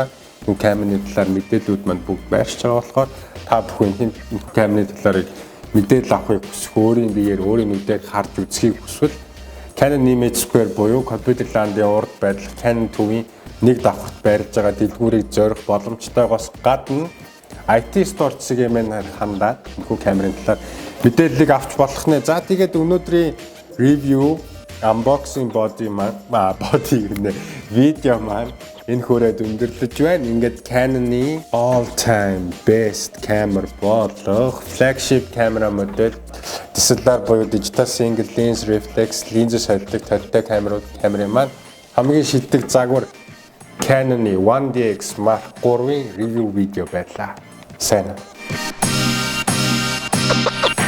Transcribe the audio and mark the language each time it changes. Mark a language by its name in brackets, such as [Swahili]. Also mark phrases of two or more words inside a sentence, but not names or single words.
[Mongolian] Энэ камерын талаар мэдээллүүд маань бүгд байршиж байгаа болохоор та бүхэн энэ камерын талаар мэдээлэл авахыг хүсвэл өөрийн биеэр өөрийн нүдээр харж үзхийг хүсвэл Canon Image Square буюу Computerland-ийн урд байдал Canon төвийн нэг давхарт байрлаж байгаа дэлгүүрийг зорих боломжтойгоос гадна IT Store зэгээ мэн хандаад энэхүү камерын талаар мэдээллийг авч болох нэ. За тэгээд өнөөдрийн [English] review unboxing [Mongolian] видео маань энэ хүрээд өндөрлөж байна. Ингээд Canon-ы [English] all time best camera [Mongolian] болох [English] flagship camera [Mongolian] модель DSLR буюу [English] digital single lens reflex [Mongolian] линзээ солидог тодтой камерын маань хамгийн шилдэг загвар Canon-ы 1DX Mark 3-ын review видео байлаа. Сайн.